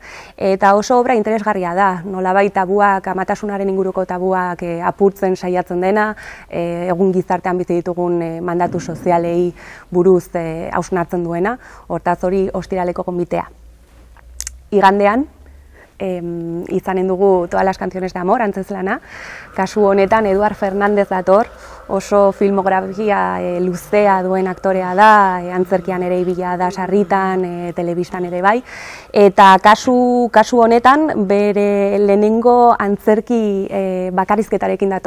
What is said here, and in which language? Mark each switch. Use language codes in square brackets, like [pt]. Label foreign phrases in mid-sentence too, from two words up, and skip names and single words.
[eu] Eta oso obra interesgarria da, nolabait tabuak, amatasunaren inguruko tabuak apurtzen saiatzen dena, egun gizartean bizi ditugun mandatu sozialei buruz hausnartzen duena, hortaz hori ostiraleko gonbitea. Igandean, izanen dugu Todas las canciones de amor, antzezlana. Kasu honetan Eduard Fernández dator, oso filmografia luzea duen aktorea da, antzerkian ere ibila da sarritan, telebistan ere bai. Eta kasu honetan bere lehenengo antzerki bakarrizketarekin dator.